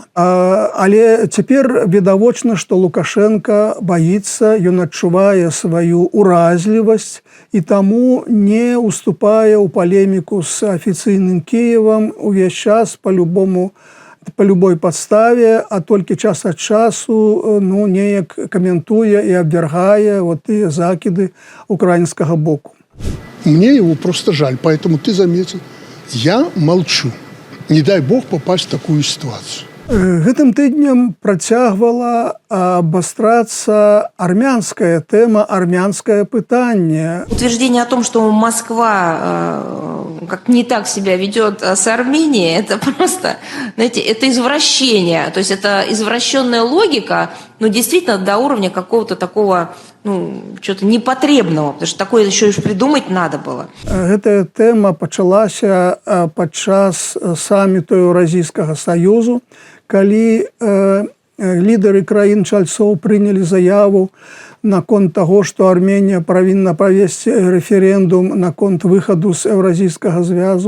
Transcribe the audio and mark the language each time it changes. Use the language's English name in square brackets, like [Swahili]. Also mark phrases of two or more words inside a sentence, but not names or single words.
[Belarusian] Але цяпер відавочна, што Лукашенко баіцца, ён адчувае сваю уразлівасць і таму не уступае ў палеміку з афіцыйным Кіевам увесь час [Russian] по любой подставе, [Belarusian] а толькі час ад часу неяк каментуе і абвяргае тыя закіды украінскага боку. [Russian] Мне его просто жаль, поэтому ты заметил, я молчу. Не дай бог попасть в такую ситуацию. [Belarusian] Гэтым тыднем працягвала абвастрацца армянская тэма, армянскае пытанне. [Russian] Утверждение о том, что Москва как не так себя ведет с Арменией, это просто, знаете, это извращение. То есть это извращенная логика, но действительно до уровня какого-то такого, что-то непотребного, потому что такое еще и придумать надо было. [Belarusian] Гэтая тэма пачалася падчас саміту Еўразійскага саюзу, калі лідары краін чальцоў прынялі заяву наконт таго, што Арменія павінна правесці рэферэндум наконт выхаду з Еўразійскага звязу.